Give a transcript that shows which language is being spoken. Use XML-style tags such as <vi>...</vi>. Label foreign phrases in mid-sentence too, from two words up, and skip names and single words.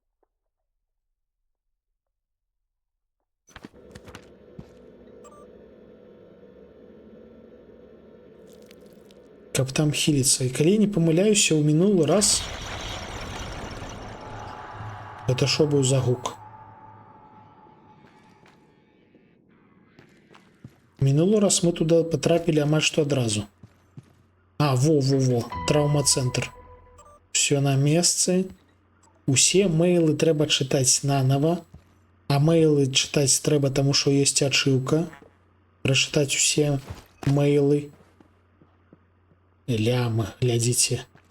<be>Каб там хіліцца. І калі не памыляюся, ў мінулы раз... Гэта шо быў за гук? Мінулы раз мы туда патрапілі амаль што адразу. А, во-во-во, траўма-цэнтр. Все на месцы. Усе мейлы трэба чытаць нанова, а мейлы чытаць трэба, таму што ёсць ачыўка. Прачытаць усе мейлы. Лямы, глядзіце.</be>